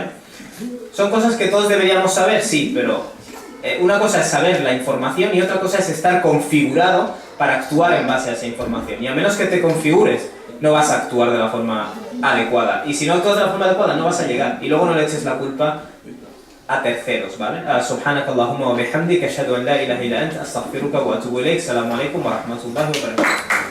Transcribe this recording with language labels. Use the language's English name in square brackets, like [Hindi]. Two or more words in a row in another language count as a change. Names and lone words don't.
[Spanish] ¿Son cosas que todos deberíamos saber? Sí, pero una cosa es saber la información y otra cosa es estar configurado para actuar en base a esa información. Y a menos que te configures, no vas a actuar de la forma adecuada. Y si no actúas de la forma adecuada, no vas a llegar. Y luego no le eches la culpa a terceros, ¿vale? [Arabic] سبحانك اللهم وبحمدك، أشهد أن لا إله إلا أنت، أستغفرك وأتوب إليك. السلام عليكم ورحمة الله وبركاته.